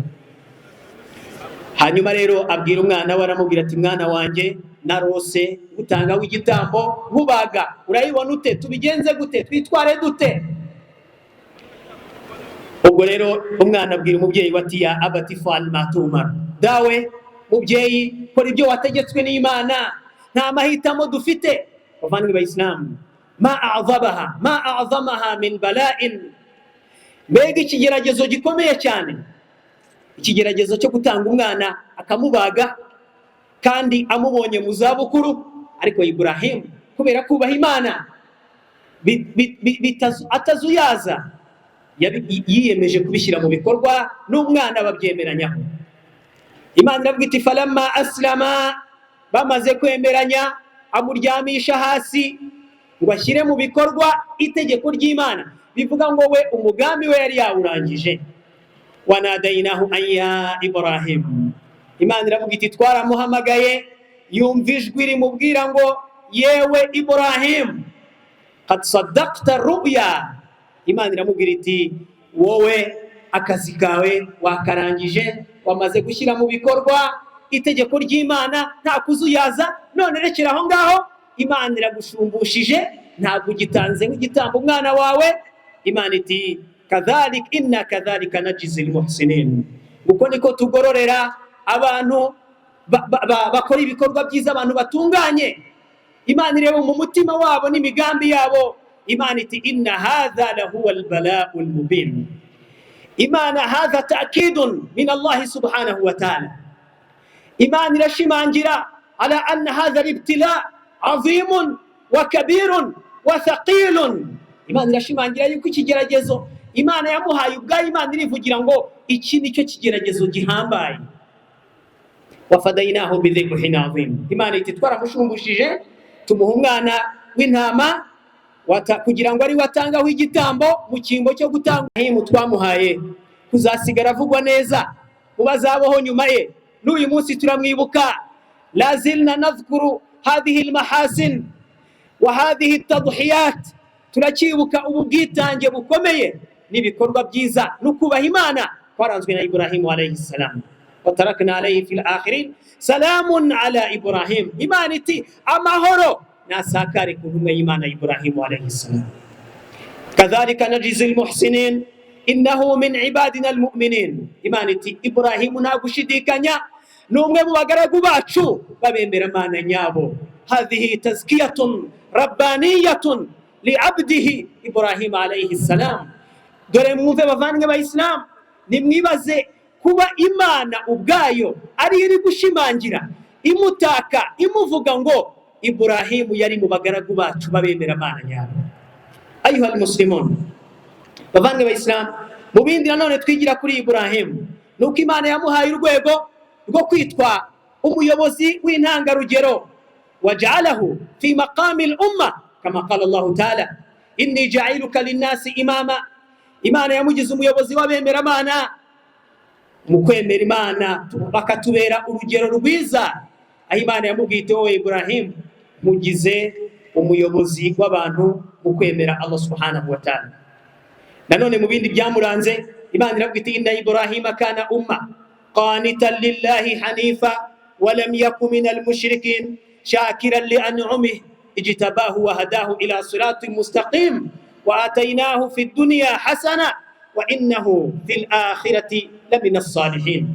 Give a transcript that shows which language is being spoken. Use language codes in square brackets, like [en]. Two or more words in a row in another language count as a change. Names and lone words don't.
[rw] Hanyuma rero abwira umwana we, aramubwira ati mwana wanjye narose gutanga w'igitambo nkubaga, urayibona ute? Tubigenze gute? Twitware dute? Ubwo rero umwana abwira umubyeyi ati [ar] يا أبت افعل ما تؤمر, [rw] dawe mubyeyi kora ibyo wategetswe n'Imana, nta mahitamo dufite. Bavandimwe b'Isilamu, [ar] ما أعظمها من بلاء, [rw] mbega ikigeragezo gikomeye cyane, ikigeragezo cyo gutanga umwana akamubaga kandi amubonye mu zabukuru. Ariko Ibrahim kubera kubaha Imana atazuyaza yiyemeje kubishyira mu bikorwa, n'umwana babyemeranyaho. Imana iravuga iti [ar] فلما أسلما, [rw] bamaze kwemeranya amuryamisha hasi ngo ashyire mu bikorwa itegeko ry'Imana. Bivuga ngo we umugambi we yari yawurangije. [ar] وناديناه أن يا إبراهيم, [rw] Imana iravuga iti twaramuhamagaye, yumva ijwi rimubwira ngo yewe Ibrahim [ar] قد صدقت الرؤيا. [rw] Imana iramubwira iti wowe akazi kawe wakarangije, wamaze gushyira mu bikorwa itegeko ry'Imana, nta kuzuyaza. None rekera aho ngaho, Imana iragushumbishije, ntabwo ugitanze nk'igitambo umwana wawe. Imana iti [ar] كذلك إنا كذلك نجزي المحسنين, [rw] uko niko tugororera abantu bakora ibikorwa byiza, abantu batunganye. Imana ireba mu mutima wabo n'imigambi yabo. Imana iti [ar] إن هذا لهو البلاء المبين. Imana هذا تأكيد من الله سبحانه وتعالى. [rw] Imana irashimangira [ar] على أن هذا الابتلاء عظيم وكبير وثقيل. [rw] Imana irashimangira yuko ikigeragezo Imana yamuhaye ubwayo, Imana irivugira ngo iki nicyo kigeragezo gihambaye. [ar] وفديناه بذبح عظيم, [rw] Imana iti twaramushumbishije tumuha umwana w'intama kugira ngo ari watangaho igitambo mu cyimbo cyo gutanga. Twamuhaye kuzasigara avugwa neza mu bazabaho nyuma ye. N'uyu munsi turamwibuka, [ar] لا زلنا نذكر هذه المحاسن وهذه التضحيات, [rw] turakibuka ubu bwitange bukomeye n'ibikorwa byiza no kubaha Imana kwaranzwe na Ibrahim [ar] عليه السلام. وتركنا عليه في الآخرين سلام على إبراهيم. [rw] Imana iti amahoro nasakare ku ntumwa y'Imana Ibrahim [ar] عليه السلام. كذلك نجزي المحسنين إنه من عبادنا المؤمنين. [rw] Imana iti Ibrahim nta gushidikanya n'umwe mu bagaragu bacu babembera Imana nyabo. [ar] هذه تزكية ربانية لعبده إبراهيم عليه السلام. [rw] Dore mwumve bavandimwe b'Isilamu, nimwibaze kuba Imana ubwayo ari iri gushimangira, imutaka, imuvuga ngo Ibrahim yari mu bagaragu bacu babemera Imana nyabo. [ar] أيها المسلمون, [rw] bavandimwe b'Isilamu, mu bindi nanone twigira kuri Ibrahim nuko Imana yamuhaye urwego rwo kwitwa umuyobozi w'intangarugero. [ar] وجعله في مقام الأمة كما قال الله تعالى إني جاعلك للناس إماما. [rw] Imana yamugize umuyobozi w'abemeramana mu kwemera Imana bakatubera urugero rwiza. Aho Imana yamubwite wowe Ibrahim mugize umuyobozi w'abantu mu kwemera Allah [ar] سبحانه وتعالى. [rw] Nanone mu bindi byamuranze Imana irabwite [ar] إن إبراهيم كان أمة قانتا لله حنيفا ولم يك من المشركين شاكرا لأنعمه اجتباه وهداه إلى صراط مستقيم وآتيناه في الدنيا حسنة وإنه في الآخرة لمن الصالحين.